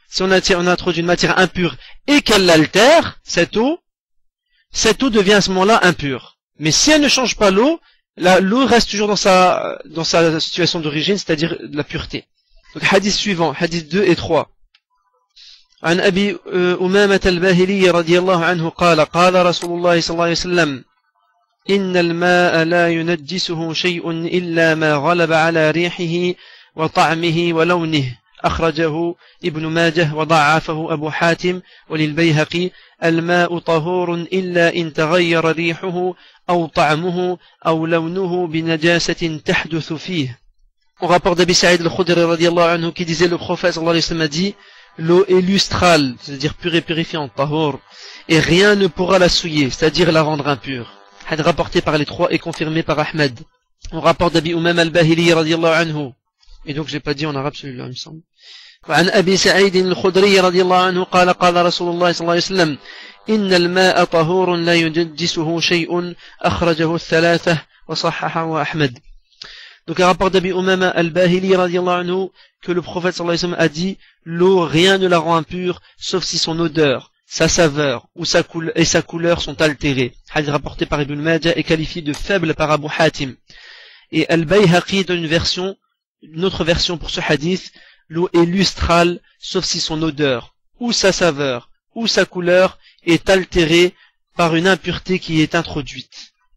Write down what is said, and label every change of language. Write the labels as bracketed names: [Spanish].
[French] Si on introduit une matière impure et qu'elle l'altère, cette eau devient à ce moment-là impure. Mais si elle ne change pas l'eau reste toujours dans sa situation d'origine, c'est-à-dire la pureté. Donc hadith suivant, hadith 2 et 3. [Arabic] عن أبي أمامة الباهلي رضي الله عنه قال قال رسول الله صلى الله عليه وسلم إن الماء لا ينجسه شيء إلا ما غلب على ريحه وطعمه ولونه أخرجه ابن ماجه وضعفه أبو حاتم وللبيهقي الماء طهور إلا إن تغير ريحه أو طعمه أو لونه بنجاسة تحدث فيه. [French] On rapporte d'Abi Saïd al-Khudri radiyallahu anhu qui disait le prophète sallallahu alayhi wa sallam a dit l'eau est lustrale, c'est-à-dire pure et purifiante, tahor, et rien ne pourra la souiller, c'est-à-dire la rendre impure. Hadith rapporté par les trois et confirmé par Ahmed. On rapporte d'Abi Umam al-Bahili radiyallahu anhu. Et donc je l'ai pas dit en arabe celui-là, il me semble. [Arabic] وعن أبي سعيد الخدري رضي الله عنه قال قال رسول الله صلى الله عليه وسلم إن الماء طهور لا ينجسه شيء أخرجه الثلاثة وصححه أحمد. [French] Donc un rapport d'Abi Umama al-Bahili radiyallahu anhu que le prophète sallallahu alayhi wa sallam a dit l'eau rien ne la rend impure sauf si son odeur, sa saveur ou sa couleur sont altérées. Hadith rapporté par Ibn Majah est qualifié de faible par Abu Hatim. Et Al-Bayhaqi donne une autre version pour ce hadith, l'eau est lustrale sauf si son odeur ou sa saveur ou sa couleur est altérée par une impureté qui est introduite.